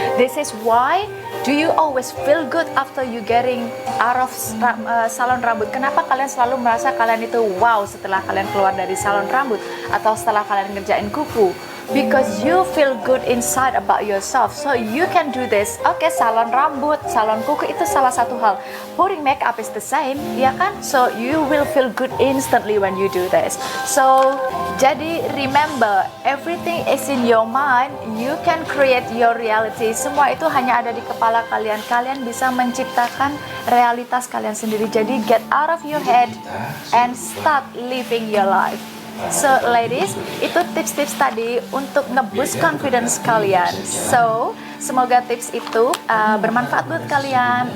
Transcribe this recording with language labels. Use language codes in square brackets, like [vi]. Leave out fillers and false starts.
[en] This is why do you always feel good after you getting out of [id] salon rambut? Kenapa kalian selalu merasa kalian itu wow setelah kalian keluar dari salon rambut atau setelah kalian ngerjain kuku? [en] Because you feel good inside about yourself. So you can do this. [id] Oke, salon rambut, salon kuku itu salah satu hal. [en] Putting makeup is the same, [id] ya kan? [en] So you will feel good instantly when you do this. So jadi remember, everything is in your mind. You can create your reality. [id] Semua itu hanya ada di kepala kalian. Kalian bisa menciptakan realitas kalian sendiri. [en] Jadi get out of your head and start living your life. [id] So ladies, itu tips-tips tadi untuk nge-boost confidence kalian. So semoga tips itu bermanfaat buat kalian.